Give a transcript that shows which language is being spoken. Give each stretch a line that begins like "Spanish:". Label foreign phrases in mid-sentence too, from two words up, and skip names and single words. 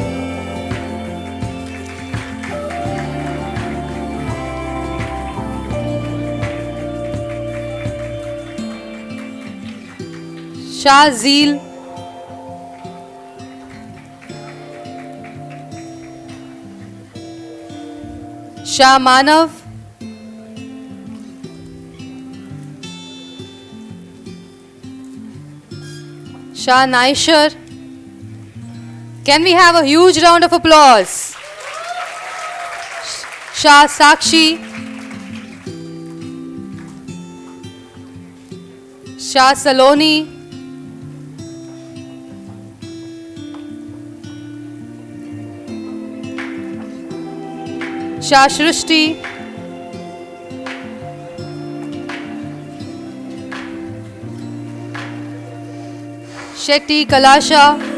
English: Shah Zeel, Shah Manav, Shah Naishar. Can we have a huge round of applause? Shah Sakshi, Shah Saloni, Shah Shrushti, Shetty Kalasha,